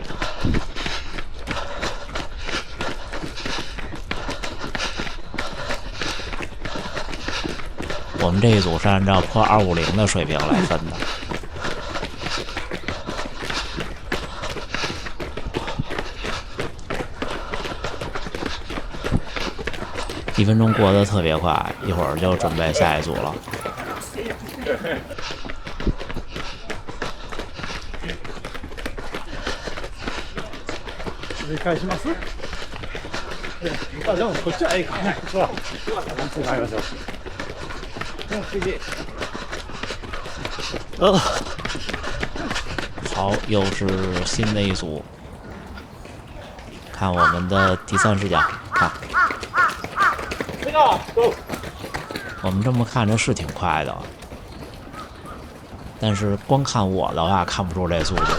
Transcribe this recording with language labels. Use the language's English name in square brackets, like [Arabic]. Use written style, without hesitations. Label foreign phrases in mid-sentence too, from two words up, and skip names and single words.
[Chinese] 我们这一组是按照破250的水平来分的。1分钟过得特别快，一会儿就准备下一组了。 [Japanese] 返します？あ、でもこっちはええか。そう。そうなりましょう。 [Chinese] 好，又是新的一组。看我们的第3视角，看。我们这么看着是挺快的，但是光看我的话看不出这速度。